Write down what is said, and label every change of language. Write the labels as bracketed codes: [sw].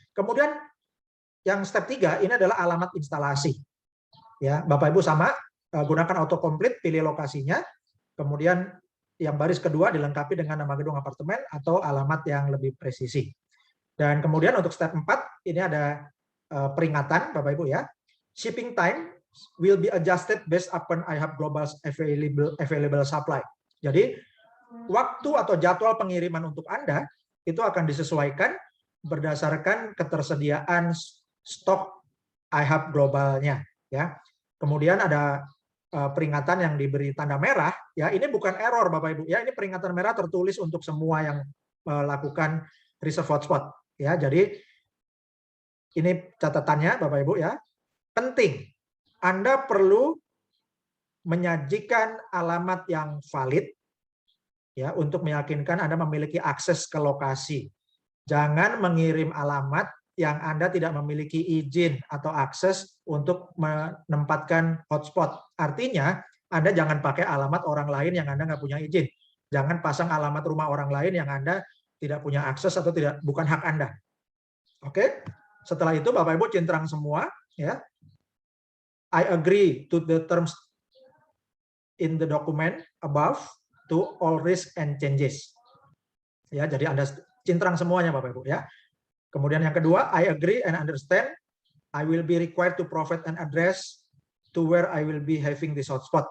[id] Kemudian yang step 3 ini adalah alamat instalasi. Ya, Bapak Ibu sama, gunakan autocomplete, pilih lokasinya, kemudian yang baris kedua dilengkapi dengan nama gedung apartemen atau alamat yang lebih presisi. Dan kemudian untuk step 4 ini ada peringatan Bapak Ibu, ya. [en] Shipping time will be adjusted based upon IHUB Global's available supply. [id] Jadi waktu atau jadwal pengiriman untuk Anda itu akan disesuaikan berdasarkan ketersediaan stok IHUB globalnya, ya. Kemudian ada peringatan yang diberi tanda merah, ya, ini bukan error Bapak Ibu, ya, ini peringatan merah tertulis untuk semua yang melakukan reserve hotspot, ya. Jadi ini catatannya Bapak Ibu, ya. Penting, Anda perlu menyajikan alamat yang valid, ya, untuk meyakinkan Anda memiliki akses ke lokasi. Jangan mengirim alamat yang Anda tidak memiliki izin atau akses untuk menempatkan hotspot. Artinya, Anda jangan pakai alamat orang lain yang Anda nggak punya izin. Jangan pasang alamat rumah orang lain yang Anda tidak punya akses atau bukan hak Anda. Oke? Setelah itu Bapak Ibu centang semua, ya. [en] I agree to the terms in the document above to all risk and changes. [id] Ya, jadi Anda centang semuanya Bapak Ibu, ya. Kemudian yang kedua, [en] I agree and understand I will be required to provide an address to where I will be having this hotspot.